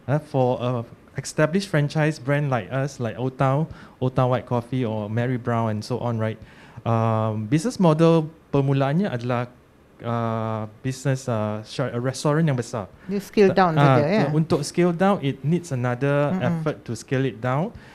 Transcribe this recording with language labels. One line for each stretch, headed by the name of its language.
English: For established franchise brand like us, like Old Town White Coffee or Mary Brown and so on, right?
Malay: Business model permulaannya adalah business restoran yang besar.
English: You scale down
Malay: saja Untuk
English: scale down, it needs another effort to scale it down.